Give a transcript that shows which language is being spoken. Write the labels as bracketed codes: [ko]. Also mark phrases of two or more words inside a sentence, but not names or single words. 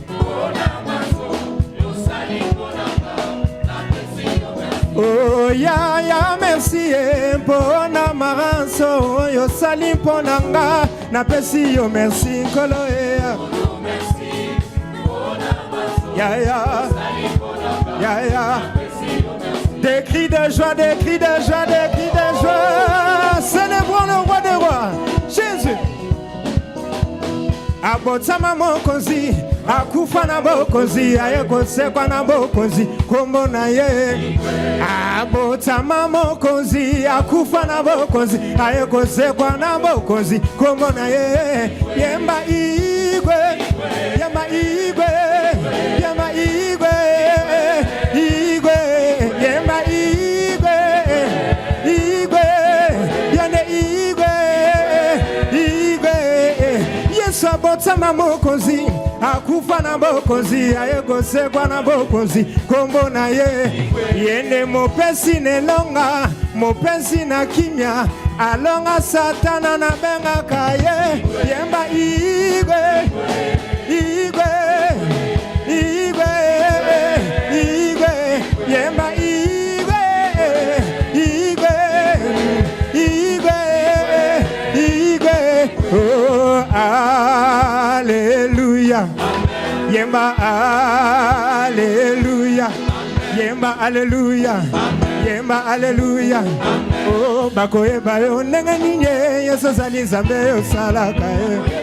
[ln] oh ya merci mpona maranso oyo sali mponanga napesi yo merci nkolo ya [fr] des cris de joie, des cris de joie, des cris de joie. Célébrons le roi des rois, Jésus. [ln] Abotama mokonzi, akufa na bokonzi, ayekosekwa na bokonzi, kombo na ye. Abotama mokonzi, akufa na bokonzi, ayekosekwa na bokonzi, kombo na ye. Yemba igwe, yemba igwe, yemba igwe, igwe, yemba igwe, igwe, yane igwe, igwe. Yesu abotama mokonzi, akufa na bokonzi, ayekosekwa na bokonzi, kombo na ye. Yende mopesi nelonga, mopesi na kimya, alonga satana na benga kaye. Yemba igwe, igwe, igwe, igwe, yemba igwe, igwe, igwe, igwe. [fr] Oh, alléluia. [ln] Yemba alléluia. Yemba alléluia. Yemba alléluia. Oh, bakoyeba yo ndenge nini Yesu zali Nzambe osalaka ye.